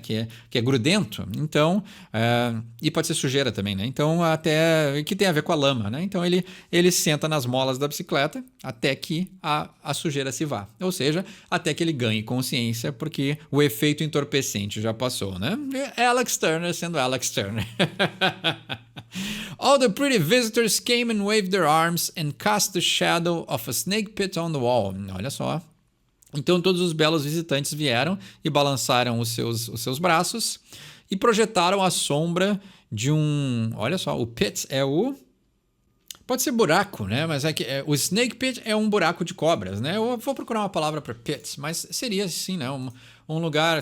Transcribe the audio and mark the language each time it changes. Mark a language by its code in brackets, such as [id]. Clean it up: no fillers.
[pt] Que é grudento. Então, e pode ser sujeira também, né? Então, até que tem a ver com a lama, né? Então, ele senta nas molas da bicicleta até que a sujeira se vá. Ou seja, até que ele ganhe consciência, porque o efeito entorpecente já passou, né? Alex Turner sendo Alex Turner. [en] All the pretty visitors came and waved their arms and cast the shadow of a snake pit on the wall. [pt] Olha só. Então todos os belos visitantes vieram e balançaram os seus braços e projetaram a sombra de um... Olha só, o pit é o... Pode ser buraco, né? Mas o snake pit é um buraco de cobras, né? Eu vou procurar uma palavra para pit, mas seria assim, né? Um lugar...